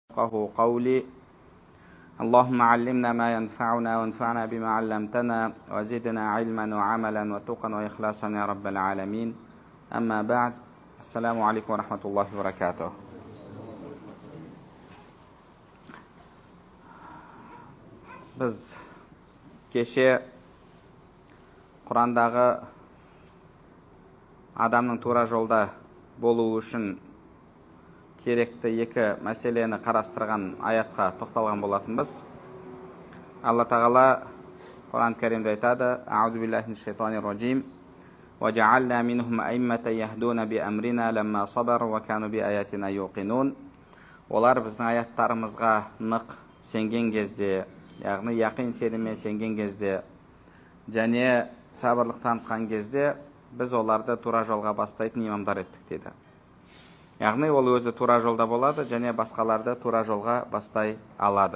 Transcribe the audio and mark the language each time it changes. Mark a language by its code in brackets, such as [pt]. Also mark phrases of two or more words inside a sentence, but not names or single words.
[ar] يفقهوا قولي اللهم علمنا ما ينفعنا وانفعنا بما علمتنا وزدنا علما وعملا وتقا وإخلاصا يا رب العالمين. أما بعد. السلام عليكم ورحمة الله وبركاته. [kk] Biz keşe Kur'anдағы адамның тура жолда болуы үшін керекті екі мәселені қарастырған аятқа тоқталған болатынбыз. Алла Тағала Құран Кәрімде айтады: [ar] أعوذ بالله من الشيطان الرجيم. وجعلنا منهم أئمة يهدون بأمرنا لما صبروا وكانوا بآياتنا يوقنون. [kk] Олар біздің аяттарымызға нық сенген кезде, яғни яқин сеніммен сенген кезде және сабырлық танытқан кезде біз оларды тура жолға бастайтын имамдар еттік деді. Яғни ол өзі тура жолда болады және басқаларды тура жолға бастай алады.